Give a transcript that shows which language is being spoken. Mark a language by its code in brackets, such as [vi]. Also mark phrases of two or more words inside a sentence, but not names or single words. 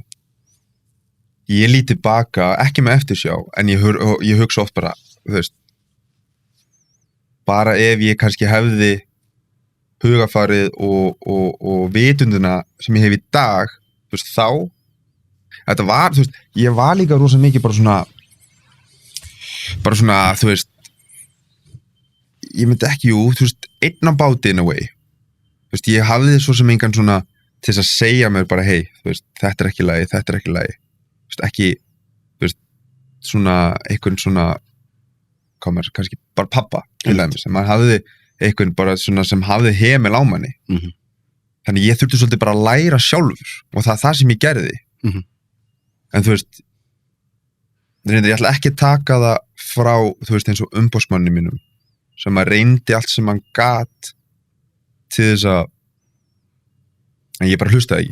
[is] Ég lít tilbaka, ekki með eftirsjá, en ég hugsa oft bara, þú veist, bara ef ég kannski hefði hugafarið og vitunduna sem ég hef í dag, þú veist, þá, þetta var, þú veist, ég var líka rosa mikið bara svona, þú veist, ég myndi ekki, þú veist, einn á báti [en] in a way, [is] þú veist, ég hafði svo sem engan svona til þess að segja mér bara, hei, þú veist, þetta er ekki lagi, þú veist, ekki, þú veist, svona, einhvern svona, komur, kannski bara pappa, til dæmis, sem maður hafði einhvern bara svona sem hafði hemil á manni, þannig ég þurfti svolítið bara að læra sjálfur og það sem ég gerði, en þú veist, ég ætla ekki að taka það frá, þú veist, eins og umboðsmanni mínum, sem að reyndi allt sem hann gat til þess að en ég bara hlustaði ekki.